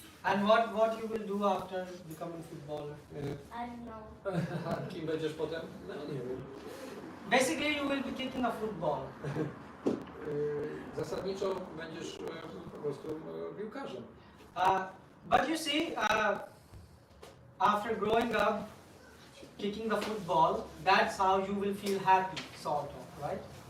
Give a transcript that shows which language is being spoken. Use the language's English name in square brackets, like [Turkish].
[English] And what you will do after becoming footballer? I don't know. [Polish] Kim będziesz potem? No nie wiem. [English] Basically, you will be kicking a football. [Polish] Zasadniczo będziesz po prostu piłkarzem. [English] But you see, after growing up, kicking the football, that's how you will feel happy, sort of, right?